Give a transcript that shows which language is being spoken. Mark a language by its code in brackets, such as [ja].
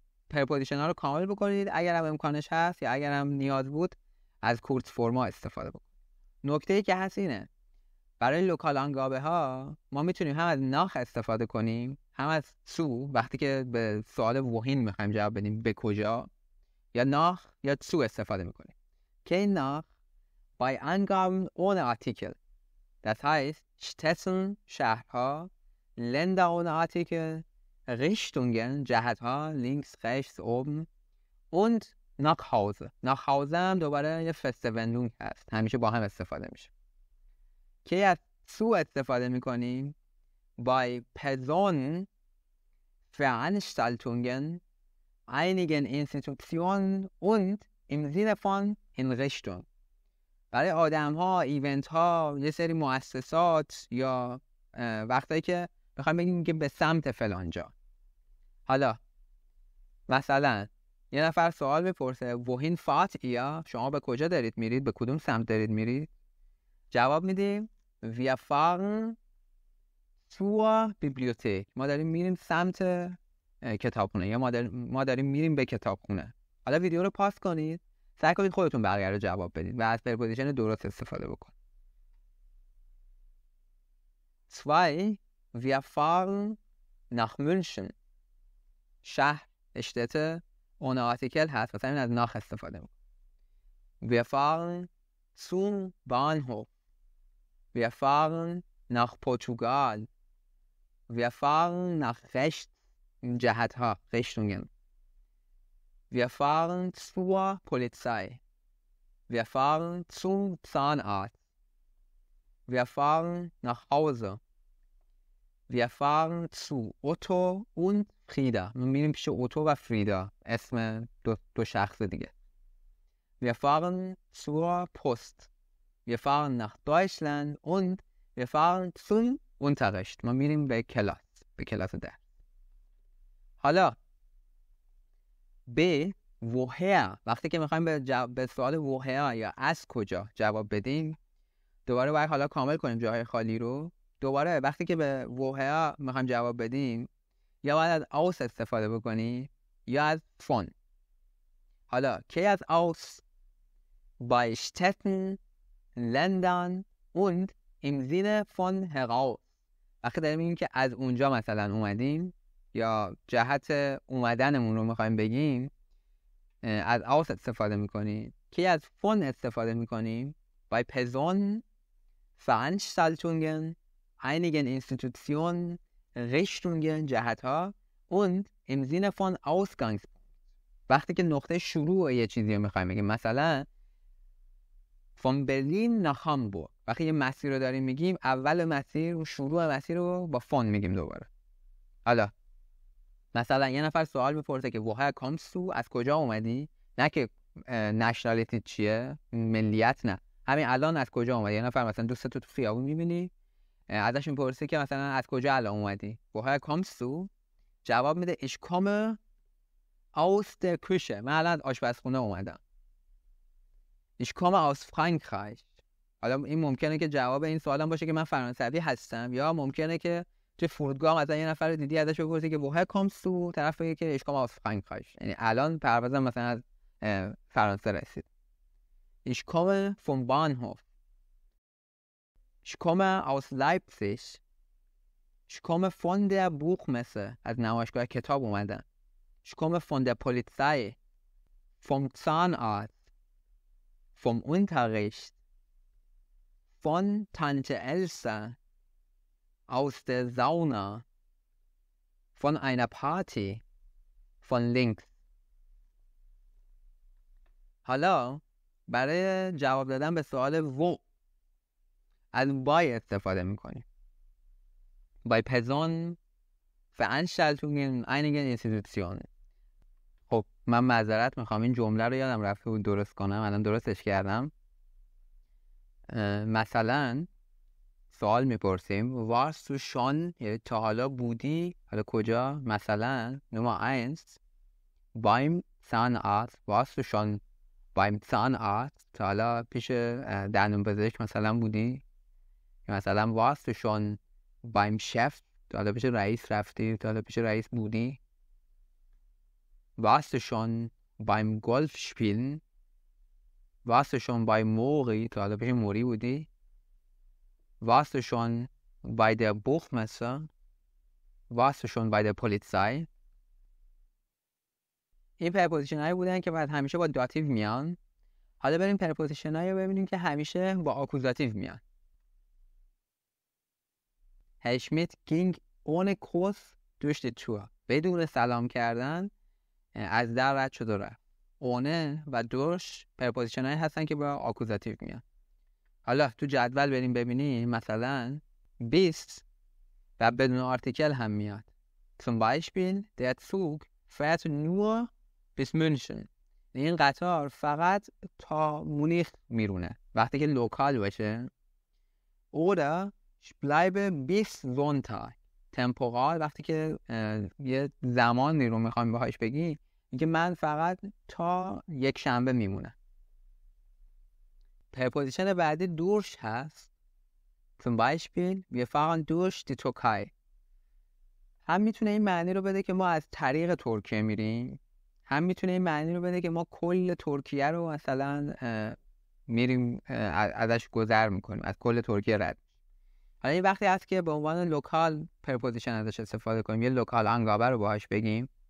[fa] پرپوزیشن ها رو کامل بکنید اگر هم امکانش هست یا اگر هم نیاز بود از کورت فرما استفاده بکنید. نکته ای که هست اینه برای لوکال انگابه ها ما میتونیم هم از ناخ استفاده کنیم هم از سو وقتی که به سوال wohin میخوایم جواب بدیم به کجا، یا ناخ یا سو استفاده میکنیم. که این ناخ [de] bei Angaben ohne Artikel. Das heißt, Städten, شهرها، Länder ohne Artikel, Richtungen, جهتها، links, rechts, oben und nach Hause. [fa] nach Hause هم دوباره یه feste Wendung هست. همیشه با هم استفاده میشه. که از سو استفاده میکنیم [de] bei Personen, Veranstaltungen, einigen Institutionen und im Sinne von in Richtung. [fa] برای آدم ها، ایونت ها، یه سری مؤسسات یا وقتایی که بخوایم بگیم که به سمت فلانجا. حالا مثلا یه نفر سوال بپرسه [de] wohin fahrt ihr؟ [fa] شما به کجا دارید میرید؟ به کدوم سمت دارید میرید؟ جواب میدیم [de] wir fahren zur Bibliothek. [fa] ما داریم میریم سمت کتابخونه یا ما داریم میریم به کتابخونه. حالا ویدیو رو پاس کنید، سعی کنید خودتون بقیه رو جواب بدید و از پرپوزیشن درست استفاده بکنید. [de] 2 wir fahren nach München. [fa] شهر اشتت [de] ohne Artikel [fa] هست، مثلا از ناخ استفاده میکنیم. [de] wir fahren zum Bahnhof. wir fahren nach Portugal. wir fahren nach rechts، جهت ها، Richtungen. wir fahren zur Polizei. wir fahren zum Zahnarzt. wir fahren nach Hause. wir fahren zu Otto und Frieda. [fa] ما میریم پیش اوتو و فریدا، اسم دو شخص دیگه. [de] wir fahren zur Post. wir fahren nach Deutschland und wir fahren zum Unterricht. [fa] ما میریم به کلاس ده. حالا ب woher، وقتی که میخوایم به سوال woher یا از کجا جواب بدیم دوباره باید حالا کامل کنیم جاهای خالی رو. دوباره وقتی که به woher میخوایم جواب بدیم یا باید از aus استفاده بکنیم یا از von. حالا کی از [de] aus؟ bei Städten, Ländern und im Sinne von heraus. [fa] وقتی داریم میگیم که از اونجا مثلا اومدیم یا جهت اومدنمون رو میخوایم بگیم از aus استفاده میکنیم. کی از von استفاده میکنیم [de] bei Personen, Veranstaltungen, einigen Institutionen, Richtungen، جهتها und im Sinne von Ausgangspunkt. [fa] وقتی که نقطه شروع یه چیزی رو میخوایم بگیم، مثلا [de] von Berlin nach Hamburg. [fa] وقتی یه مسیر رو داریم میگیم اول مسیر و شروع مسیر رو با von میگیم دوباره. حالا مثلا یه نفر سوال میپرسه که [de] woher kommst du؟ [fa] از کجا اومدی؟ نه که نشنالیتی چیه، ملیت نه، همین الان از کجا اومدی. یه نفر مثلا دوستت تو خیابون میبینی ازش میپرسی که مثلا از کجا الان اومدی، woher kommst du؟ جواب میده [de] ich komme aus der Küche. [fa] من الان از آشپزخونه اومدم. [de] ich komme aus Frankreich. [fa] حالا این ممکنه که جواب این سوالم باشه که من فرانسوی هستم، یا ممکنه که تو فرودگاه مثلا یه نفر دیدی ازش بپرسی که [de] woher kommst du؟ [fa] طرف بگه که [de] ich komme aus Frankreich. [fa] یعنی الان پروازم مثلا از فرانسه رسید. [de] ich komme vom Bahnhof. ich komme aus Leipzig. ich komme von der Buchmesse. [fa] از نمایشگاه کتاب اومدم. [de] ich komme von der Polizei. vom Zahnarzt. vom Unterricht von Tante Elsa aus der Sauna von einer Party von links. [fa] حالا برای جواب دادن به سوال wo از why استفاده میکنیم. [de] Bei Personen, Veranstaltungen, einigen Institutionen. [fa] خب من معذرت میخوام این جمله رو یادم رفته بود درست کنم، الان درستش کردم. مثلا سوال میپرسیم [de] warst du schon، [fa] یعنی تا حالا بودی، حالا کجا؟ مثلا [de] Nummer 1 beim Zahnarzt، warst du schon beim Zahnarzt، [fa] تا حالا پیش دندونپزشک مثلا بودی؟ یا مثلا [de] warst du schon beim Chef، [fa] تا حالا پیش رئیس رفتی، تا حالا پیش رئیس بودی؟ [de] warst du schon beim Golf spielen، warst du schon bei Mori، [fa] تا حالا پیش موری بودی؟ [de] warst du schon bei der Buchmesse، warst du schon bei der Polizei. [fa] این پرپوزیشن هایی بودن که بعد همیشه با داتیو میان. حالا بریم پرپوزیشن هایی رو ببینیم که همیشه با آکوزاتیو میان. [de] Herr Schmidt ging ohne Kuss durch die Tür. [fa] بدون سلام کردن از در رد شد و رفت. ohne و durch پرپوزیشن هایی هستن که با آکوزاتیو میان. حالا تو جدول بریم ببینیم، مثلا bis و بدون آرتیکل هم میاد. [de] Zum Beispiel der Zug fährt nur bis München. [fa] این قطار فقط تا مونیخ میرونه وقتی که لوکال باشه. [de] oder ich bleibe bis Sonntag. [fa] temporal وقتی که یه زمانی رو میخوایم باهاش بگی، میگه من فقط تا یک شنبه میمونم. پرپوزیشن بعدی durch هست. [de] zum Beispiel wir fahren durch die Türkei. [fa] هم میتونه این معنی رو بده که ما از طریق ترکیه میریم، هم میتونه این معنی رو بده که ما کل ترکیه رو مثلا میریم ازش گذر میکنیم، از کل ترکیه رد. حالا این وقتی هست که به عنوان لوکال پرپوزیشن ازش استفاده کنیم، یه لوکال انگابه رو باهاش بگیم.